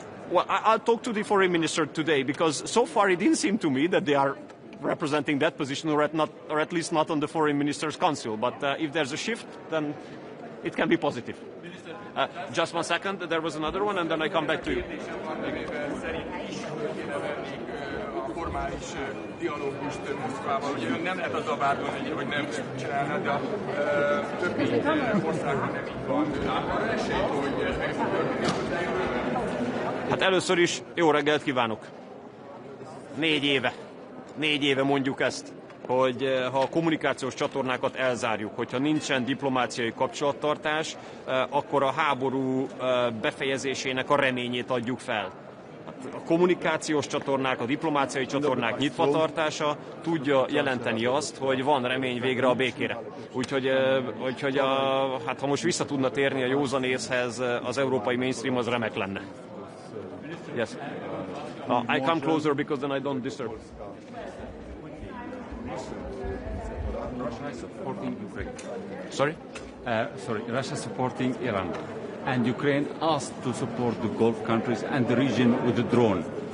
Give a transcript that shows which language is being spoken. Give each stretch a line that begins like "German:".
English: Well, I'll talk to the foreign minister today, because so far it didn't seem to me that they are representing that position, or at least not on the foreign minister's council. But if there's a shift, then it can be positive. Just 1 second, there was another one, and then I come back to you.
Hungarian: Formális dialógust Moszkvával, ugye nem lehet azzal vádolni, hogy nem csinálna, de a többi országban nem így van. Arra esélyt, hogy ez meg fog történni. Hát először is jó reggelt kívánok. 4 éve mondjuk ezt, hogy ha a kommunikációs csatornákat elzárjuk, hogyha nincsen diplomáciai kapcsolattartás, akkor a háború befejezésének a reményét adjuk fel. A kommunikációs csatornák, a diplomáciai csatornák nyitvatartása tudja jelenteni azt, hogy van remény végre a békére. Úgyhogy hát ha most vissza tudna térni a józan észhez az európai mainstream, az remek lenne.
English: Yes. I come closer because then I don't disturb. Russia is supporting Ukraine. Sorry? Russia is supporting Iran. And Ukraine asked to support the Gulf countries and the region with the drone.